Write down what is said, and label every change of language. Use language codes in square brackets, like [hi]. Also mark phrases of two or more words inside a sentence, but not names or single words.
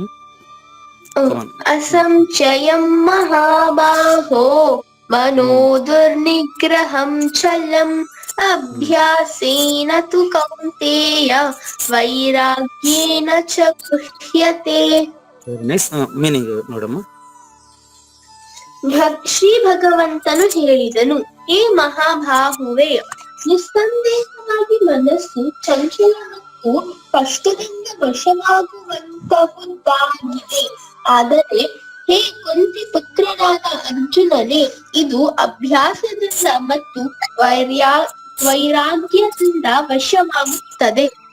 [sa] అసంశయం మహాబాహో. మనో దుర్నిగ్రహం చలం. అభ్యాసేన తు కౌంతేయ. వైరాగ్యేన చ గృహ్యతే. [en] very nice. meaning ನೋಡಮ್ಮ. [kn] ಶ್ರೀ ಭಗವಂತನು ಹೇಳಿದನು, ಹೇ ಮಹಾಬಾಹುವೆ, ನಿಸ್ಸಂದೇಹವಾಗಿ ಮನಸ್ಸು ಚಂಚಲ ಮತ್ತು ಕಷ್ಟದಿಂದ ವಶವಾಗುವಂತಹುದಾಗಿದೆ. ಆದರೆ ಹೇ ಕುಂತಿ ಪುತ್ರನಾದ ಅರ್ಜುನನೇ, ಇದು ಅಭ್ಯಾಸದಿಂದ ಮತ್ತು ವೈರಾಗ್ಯದಿಂದ ವಶವಾಗುತ್ತದೆ.